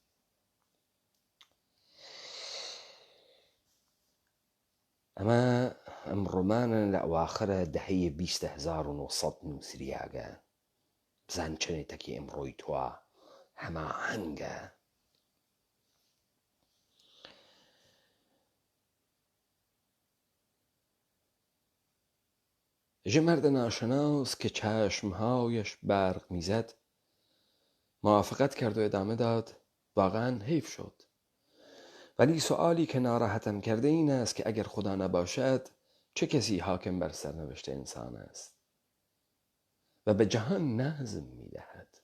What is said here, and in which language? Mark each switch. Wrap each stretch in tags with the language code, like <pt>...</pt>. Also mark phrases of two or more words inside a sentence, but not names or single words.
<ckb>ئەمە ئەم ڕۆمانە لە ئەواخرە دەهەیە 1970 نووسریاگە بزان چنێتەکی ئەمڕۆی توە هەماهەنگە.</ckb> <fa>ژە مەردە ناشناس که چشمهایش برق میزد موافقت کرد و ادامه داد واقعا حیف شد، ولی سؤالی که ناراحتم کرده این است که اگر خدا نباشد چه کسی حاکم بر سرنوشت انسان است و به جهان نظم میدهد.</fa>